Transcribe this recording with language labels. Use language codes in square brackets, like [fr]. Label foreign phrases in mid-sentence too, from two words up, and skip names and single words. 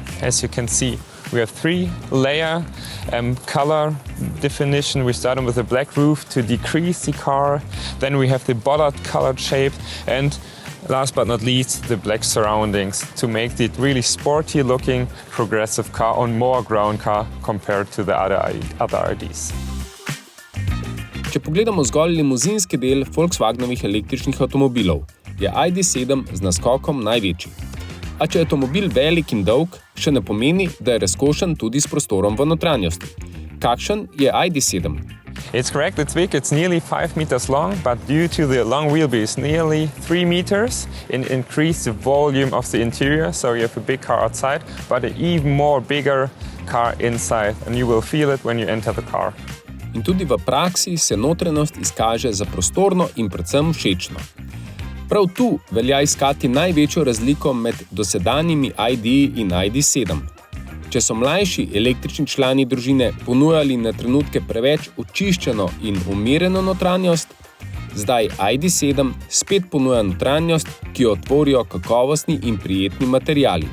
[en] As you can see, we have 3-layer color definition. We started with a black roof to decrease the car. Then we have the bollard colored shape and last but not least, the black surroundings to make it really sporty looking progressive car and more ground car compared to the other IDs. [sl] Če pogledamo zgolj limuzinski del Volkswagenovih električnih avtomobilov, je ID.7 z naskokom največji. A če je avtomobil velik in dolg, še ne pomeni, da je razkošen tudi s prostorom v notranjosti. Kakšen je ID.7? [en] It's correct, it's big, it's nearly 5 meters long, but due to the long wheelbase, nearly 3 meters, it increased the volume of the interior, so you have a big car outside, but an even more bigger car inside, and you will feel it when you enter the car. [sl] In tudi v praksi se notranjost izkaže za prostorno in predvsem všečno. Prav tu velja iskati največjo razliko med dosedanjimi ID-ji in ID.7. Če so mlajši električni člani družine ponujali na trenutke preveč očiščeno in umirjeno notranjost, zdaj ID.7 spet ponuja notranjost, ki jo tvorijo kakovostni in prijetni materiali.